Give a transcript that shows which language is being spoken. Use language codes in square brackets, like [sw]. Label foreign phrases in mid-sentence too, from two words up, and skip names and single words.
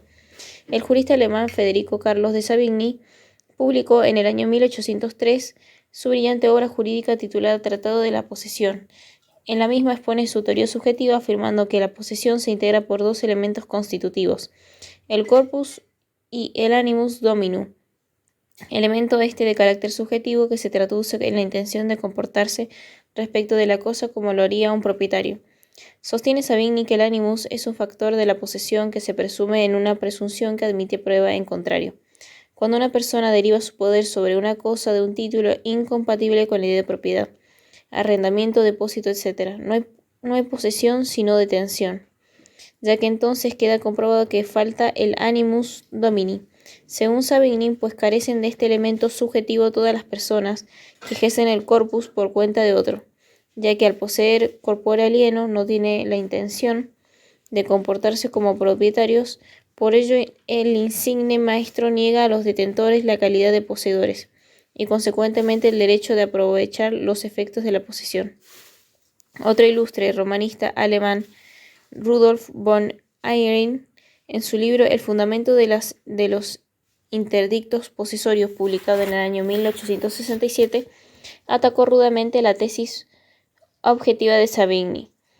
[es] El jurista alemán Federico Carlos de Savigny publicó en el año 1803 su brillante obra jurídica titulada Tratado de la Posesión. En la misma expone su teoría subjetiva, afirmando que la posesión se integra por dos elementos constitutivos, el corpus y el [la] animus domini, [es] elemento este de carácter subjetivo que se traduce en la intención de comportarse respecto de la cosa como lo haría un propietario. Sostiene Savigny que el animus es un factor de la posesión que se presume en una presunción que admite prueba en contrario. Cuando una persona deriva su poder sobre una cosa de un título incompatible con la idea de propiedad, arrendamiento, depósito, etc., no hay posesión sino detención, ya que entonces queda comprobado que falta el [la] animus domini. [es] Según Savigny, pues carecen de este elemento subjetivo todas las personas que ejercen el corpus por cuenta de otro, ya que al poseer [la] corpore alieno [es] no tiene la intención de comportarse como propietarios. Por ello, el insigne maestro niega a los detentores la calidad de poseedores y consecuentemente el derecho de aprovechar los efectos de la posesión. Otro ilustre romanista alemán, Rudolf von Eyring, en su libro El fundamento de los interdictos posesorios, publicado en el año 1867, atacó rudamente la tesis subjetiva de Savigny.